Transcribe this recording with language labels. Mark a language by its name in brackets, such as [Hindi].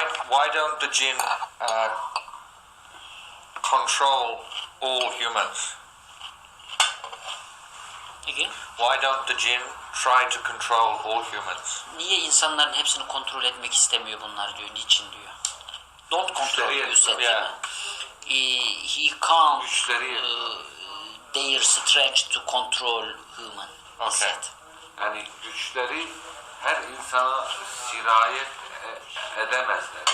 [English] Why don't the jinn control all humans? Again? Why don't the jinn try to control all humans? [Turkish] Niye insanların hepsini kontrol etmek istemiyor bunlar diyor, niçin diyor. [English] Don't control you said, [Turkish] değil mi? [English] He can't their strength to control human. Okay. [Turkish] Yani güçleri her insana sirayet edemezler.